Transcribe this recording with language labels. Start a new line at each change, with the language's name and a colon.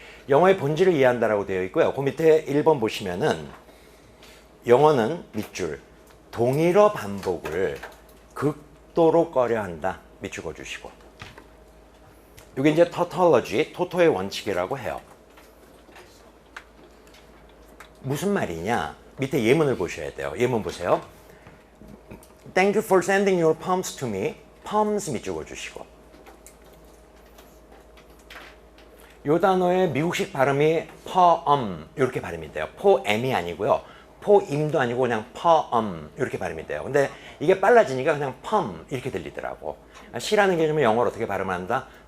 Korean: 영어의 본질을 이해한다라고 되어 있고요. 그 밑에 1번 보시면은 영어는 밑줄 동일어 반복을 극도로 꺼려한다. 밑줄 그어주시고. 이게 이제 tautology, 토토의 원칙이라고 해요. 무슨 말이냐? 밑에 예문을 보셔야 돼요. 예문 보세요.
English: Thank you for sending your poems to me.
Korean: poems 밑줄 그어주시고. 이 단어의 미국식 발음이 poem 이렇게 발음이 돼요. poem이 아니고요. poem도 아니고 그냥 poem 이렇게 발음이 돼요. 근데 이게 빨라지니까 그냥 poem 이렇게 들리더라고. 시라는 개념을 영어로 어떻게 발음을 한다?